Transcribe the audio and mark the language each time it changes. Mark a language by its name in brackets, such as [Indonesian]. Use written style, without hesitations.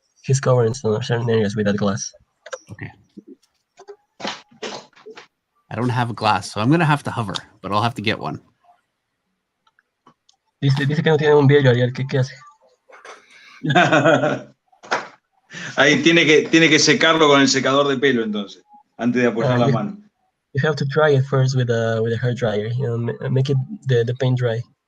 [English] He's covering certain areas with that glass. Okay. I don't have a glass, so I'm going to have to hover, but I'll have to get one. [Spanish] Dice que no tiene un vidrio, Ariel. ¿Qué hace? Ahí tiene que secarlo con el secador de pelo entonces, antes de apoyar la mano. [English] You have to try it first with a hair dryer. You know, make it the paint dry.